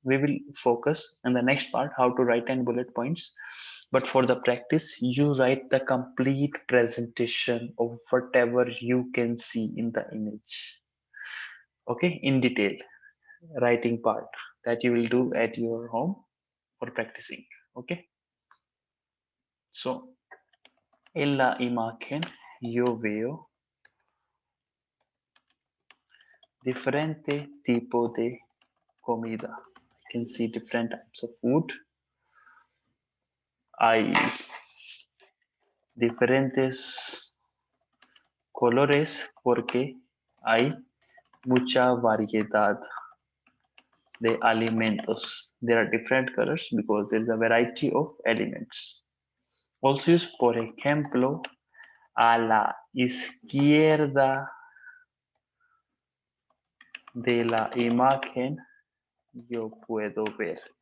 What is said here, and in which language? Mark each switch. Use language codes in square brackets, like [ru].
[en] We will focus in the next part how to write 10 bullet points, but for the practice you write the complete presentation of whatever you can see in the image. Okay, in detail writing part that you will do at your home for practicing. [es] Okay, so en la imagen yo veo diferente tipo de comida. [en] I can see different types of food. [es] Hay diferentes colores porque hay mucha variedad de alimentos. [en] There are different colors because there is a variety of elements. Also use, [es] por ejemplo, a la izquierda de la imagen yo puedo ver.